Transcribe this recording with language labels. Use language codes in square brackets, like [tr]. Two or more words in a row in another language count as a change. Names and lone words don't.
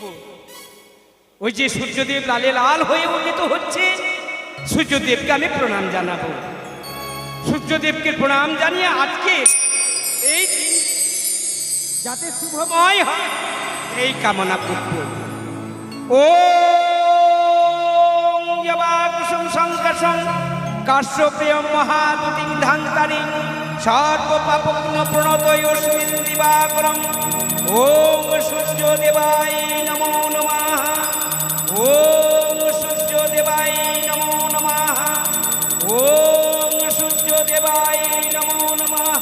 [bn] ওই যে সূর্যদেব লালে লাল হয়ে উদিত হচ্ছে, সূর্যদেবকে আমি প্রণাম জানাবো। সূর্যদেবকে প্রণাম জানিয়ে আজকে এই দিন যাতে শুভময় হয় এই কামনা করব। [sa] ও কুসুম সংকর্ষণ কাশ্যপেয় মহাদুতিং ধান্তারিং সর্বপাপগ্ন প্রণতয়স্মিন দিবাকরম। ওম সূর্যদেবায় নমো নমঃ। ওম সূর্যদেবায় নমো নমঃ। ওম সূর্যদেবায় নমো নমঃ।